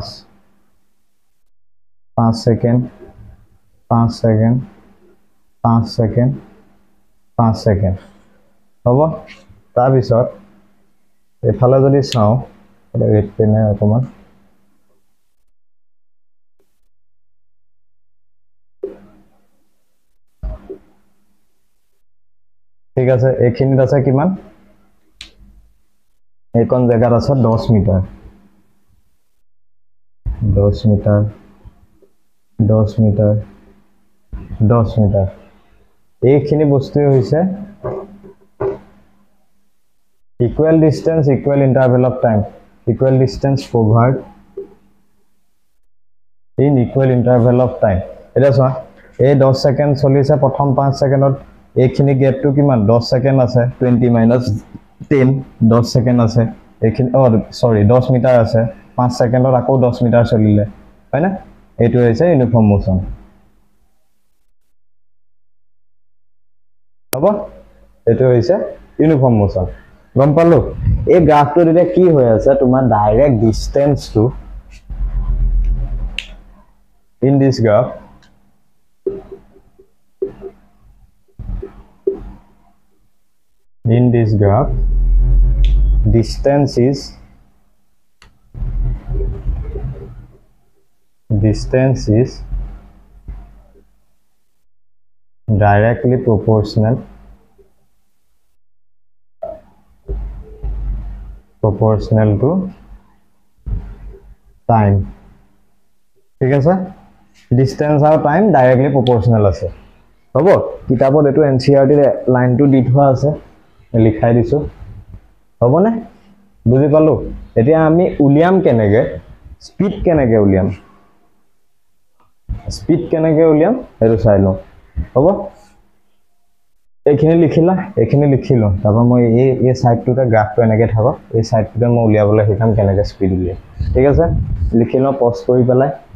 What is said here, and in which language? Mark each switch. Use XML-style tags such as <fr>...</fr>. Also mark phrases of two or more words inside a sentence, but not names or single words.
<as>5 ছেকেণ্ড 5 ছেকেণ্ড হ'ব তাৰপিছত এফালে যদি চাওঁ</as> <en>red pen</en> <as>অকণমান ঠিক আছে এইখিনিত আছে কিমান এইকণ জেগাত আছে 10 মিটাৰ 10 মিটাৰ 10 মিটাৰ 10 মিটাৰ এইখিনি বস্তুৱে হৈছে</as> <en>equal distance equal interval of time equal distance covered in equal interval of time</en> <as>এটা চোৱা এই 10 সেকেন্ড চলিছে প্ৰথম 5 সেকেন্ডত এইখিনি গ্যাপটো কিমান 10 সেকেন্ড আছে 20 minus 10 10 সেকেন্ড আছে এইখিনি সৰি 10 মিটাৰ আছে 5 সেকেন্ডত আকৌ 10 মিটাৰ চলিলে হয় না এটো হৈছে</as> <en>uniform motion</en> <as>হ'ব এটো হৈছে</as> <en>uniform motion</en> <as>গম পালো এই গ্ৰাফটো দিলে কি হৈ আছে তোমাৰ</as> <en>direct distance to in this graph distance is directly proportional to time</en> <as>ঠিক আছে distance আৰু</as> <en>time directly proportional</en> <as>আছে হ'ব কিতাপত এটো এনসিআরটি লাইনটো দি থোৱা আছে লিখাই দিছো হ'ব নে বুজি পালো এতিয়া আমি উলিয়াম কেনেকে স্পিড কেনেকে উলিয়াম এটো চাই লও হ'ব এইখিনি লিখিলো তাৰপা মই এই সাইডটোতে গ্ৰাফটো এনেকে থাকক এই সাইডটোতে মই উলিয়াবলৈ শিকাম কেনেকে স্পিড উলিয়াম ঠিক আছে লিখিলো পজ কৰি পেলাই</as>